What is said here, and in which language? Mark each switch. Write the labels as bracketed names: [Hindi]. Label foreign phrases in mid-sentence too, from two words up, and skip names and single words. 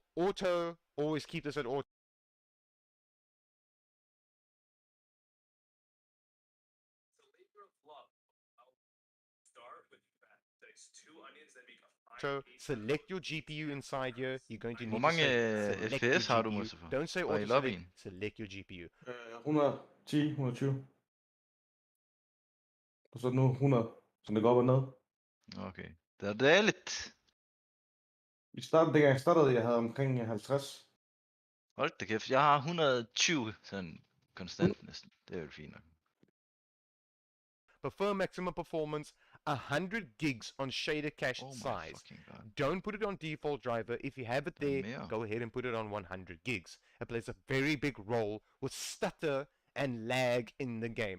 [English] Auto, always keep this at auto. So select your GPU inside here. You're going to need [Danish] Hvor [English] to [Danish] mange [English] select your [Danish] FPS har du, [English] GPU. [Danish] Mustafa? [English] Don't say [Danish] Var i [English] auto select. [Danish] lobbyen? [English] Select your GPU. [Danish] 110, 120. Og så nu 100, så det går op og ned. Okay. Det er dejligt. Dengang jeg startede, jeg havde omkring 50. Hold da kæft. Jeg har 120 sådan konstant næsten. Det er jo fint nok. [English] Prefer maximum performance, 100 gigs on shader cache Oh my size. fucking god. Don't put it on default driver. If you have it there, [Danish] mere. [English] go ahead and put it on 100 gigs. It plays a very big role with stutter and lag in the game.